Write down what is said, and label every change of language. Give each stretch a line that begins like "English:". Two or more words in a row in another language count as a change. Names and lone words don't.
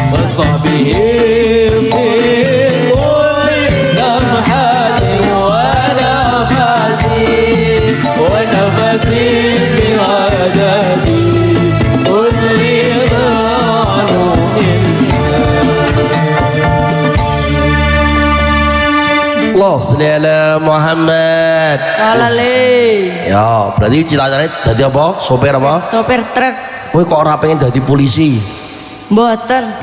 Arabic: وصحبهم في كل لمحة ونفس ونفس بعدد كل ضال الله صل على محمد. Salale.
Javanese: Ya, berarti cita-citane dadi apa? Sopir apa? Sopir truk. Kowe kok ora pengen dadi polisi? Mboten.